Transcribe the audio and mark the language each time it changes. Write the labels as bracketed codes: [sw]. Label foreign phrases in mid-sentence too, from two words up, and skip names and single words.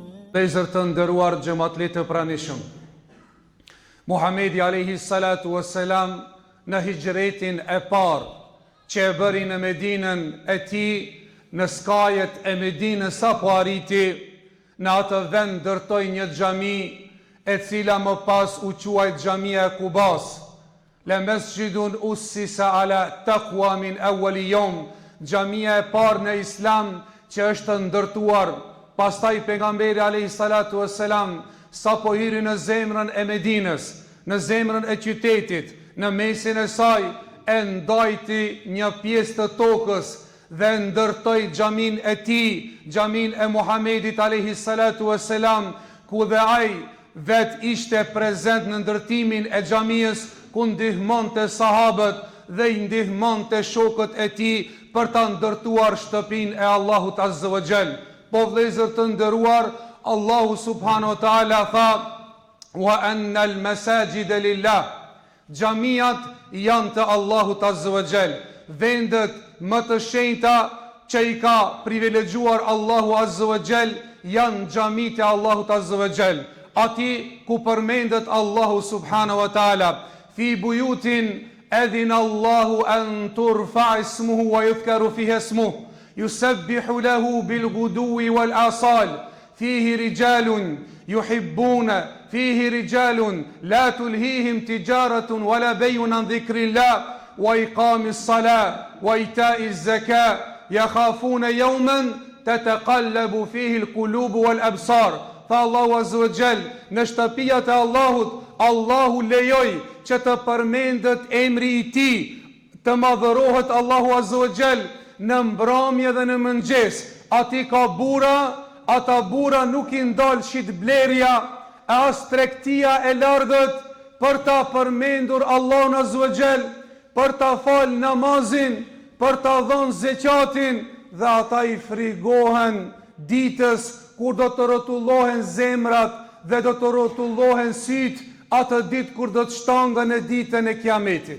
[sq] Vëllezër të nderuar xhamatlit të pranishëm. Muhamedi [ar] عليه الصلاة والسلام [sq] në hijretin e parë që e bëri në Medinën e tij, në skajet e Medinës apo arriti, në atë vend ndërtoi një xhami e cila më pas u quajt xhamia e Kubas. [ar] لمسجد أسس على التقوى من أول يوم, [sq] xhamia e parë në Islam që është ndërtuar. Pastaj pejgamberi [ar] عليه الصلاة والسلام [sq] sa po hiri në zemrën e Medinës, në zemrën e qytetit, në mesin e saj e ndajti një pjesë të tokës dhe ndërtoi xhamin e tij, xhamin e Muhamedit [ar] عليه الصلاة والسلام, [sq] ku dhe ai vet ishte prezent në ndërtimin e xhamisë, ku ndihmonte sahabët dhe i ndihmonte shokët e tij për ta ndërtuar shtëpinë e Allahut [ar] عز وجل. [sq] Po vëllezër të nderuar, Allahu [ar] سبحانه وتعالى [sq] tha: [ar] "وأن المساجد لله." [sq] Xhamiat janë të Allahut [ar] عز وجل, [sq] vendet më të shenjta që i ka privilegjuar Allahu [ar] عز وجل [sq] janë xhamit e Allahut [ar] عز وجل. [sq] Ati ku përmendet Allahu [ar] سبحانه وتعالى في بيوت أذن الله أن ترفع اسمه ويذكر فيها اسمه يسبح له بالغدو والآصال فيه رجال يحبون فيه رجال لا تلهيهم تجارة ولا بيع عن ذكر الله وإقام الصلاة وإيتاء الزكاة يخافون يوما تتقلب فيه القلوب والأبصار. فالله عز وجل [sq] në shtëpiat e Allahut, Allahu lejoj që të përmendet emri i tij, të madhërohet Allahu [ar] عز وجل [sq] në mbrëmje dhe në mëngjes. Ati ka bura, ata bura nuk i ndal shitblerja e as tregtia e largët për ta përmendur Allahun [ar] عز وجل, [sq] për ta fal namazin, për ta dhënë zeqatin, dhe ata i frigohen ditës kur do të rrotullohen zemrat dhe do të rrotullohen syt, atë ditë kur do të shtangen në ditën e Kiametit.